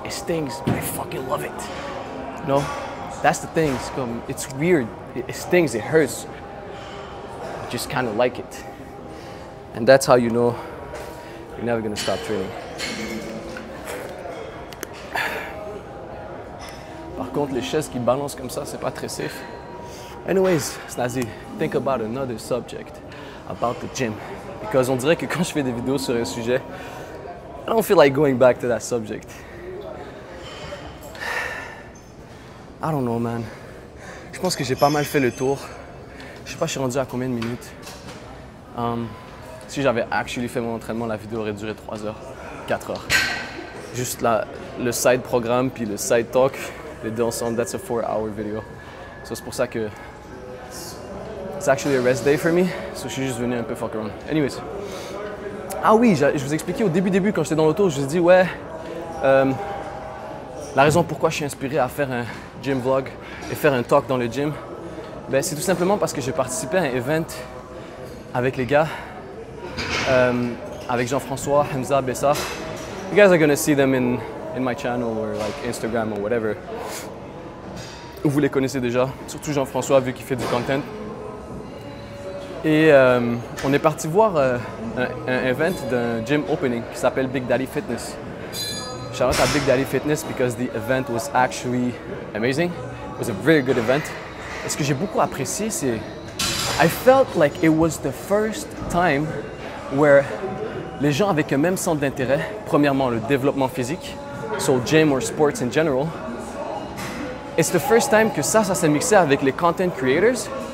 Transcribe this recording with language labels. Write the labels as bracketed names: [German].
[English] It stings, but I fucking love it. No, that's the thing. It's weird. It stings. It hurts. I just kind of like it, and that's how you know you're never gonna stop training. [French] Par contre, les chaises qui balancent comme ça, c'est pas très safe. [English] Anyways, Snazzy, think about another subject about the gym, because [French] on dirait que quand je fais des vidéos sur un sujet, [English] I don't feel like going back to that subject. I don't know, man. [French] Je pense que j'ai pas mal fait le tour. Je sais pas, je suis rendu à combien de minutes. Si j'avais actually fait mon entraînement, la vidéo aurait duré 3 heures, 4 heures. Juste le side programme puis le side talk, les deux ensemble, [English] that's a 4-hour video. So [French] c'est pour ça que [English] it's actually a rest day for me. [French] So je suis juste venu un peu [English] fuck around. [French] Anyways. Ah oui, je vous expliquais au début quand j'étais dans l'auto, je vous ai dit ouais, la raison pourquoi je suis inspiré à faire un gym vlog et faire un talk dans le gym, ben, c'est tout simplement parce que j'ai participé à un event avec les gars, avec Jean-François, Hamza, Bessa. [English] You guys are gonna see them in my channel or like Instagram or whatever. [French] Vous les connaissez déjà, surtout Jean-François vu qu'il fait du content. Et on est parti voir un event d'un gym opening qui s'appelle Big Daddy Fitness. [English] Shout out à Big Daddy Fitness because the event was actually amazing. It was a very good event. [French] Et ce que j'ai beaucoup apprécié, c'est [English] I felt like it was the first time where [French] les gens avec un même centre d'intérêt, premièrement le développement physique, [English] so gym or sports in general, it's the first time [French] que ça s'est mixé avec les content creators.